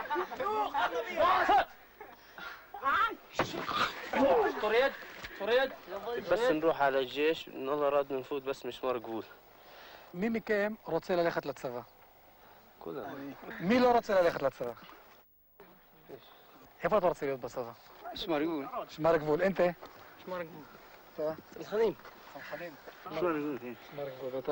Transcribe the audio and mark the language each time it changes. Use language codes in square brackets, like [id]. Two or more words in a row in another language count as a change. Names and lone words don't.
[ar] طريد بس نروح على الجيش والله راد نفوت بس مشوار قبول. [he] מי מכם רוצה ללכת לצבא? [ar] كلنا. [he] מי לא רוצה ללכת לצבא? איפה אתה רוצה להיות בצבא? משמר גבול. משמר הגבול, אינטה? משמר הגבול. אתה? צנחנים. צנחנים. משמר הגבול, כן. משמר הגבול, ואתה?